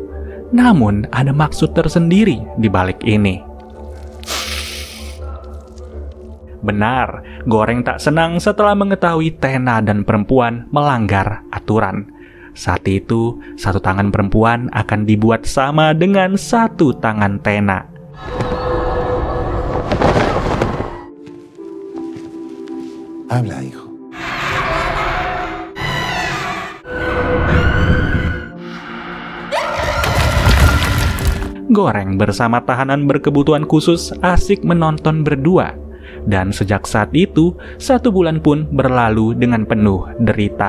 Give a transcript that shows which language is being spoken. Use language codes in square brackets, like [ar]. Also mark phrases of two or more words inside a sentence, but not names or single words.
[id] Namun, ada maksud tersendiri di balik ini. Benar, Goreng tak senang setelah mengetahui Tena dan perempuan melanggar aturan. Saat itu, satu tangan perempuan akan dibuat sama dengan satu tangan Tena. [es] Habla, hijo. [id] Goreng bersama tahanan berkebutuhan khusus asik menonton berdua. Dan sejak saat itu, 1 bulan pun berlalu dengan penuh derita.